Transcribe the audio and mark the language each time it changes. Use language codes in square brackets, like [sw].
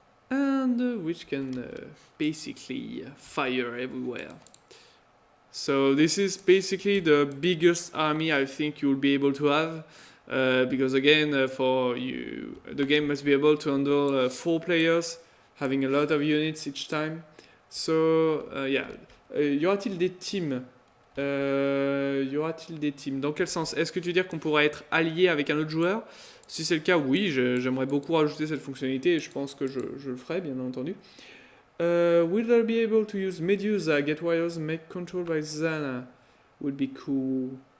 [en] And which can basically fire everywhere. So this is basically the biggest army I think you'll be able to have. Because again, for you, the game must be able to handle 4 players, having a lot of units each time. [fr] So, y aura-t-il des teams Dans quel sens? Est-ce que tu veux dire qu'on pourrait être allié avec un autre joueur? Si c'est le cas, oui, j'aimerais beaucoup rajouter cette fonctionnalité et je pense que je le ferai, bien entendu. [en] Will I be able to use Medusa, get warriors, make control by Zana? Would be cool.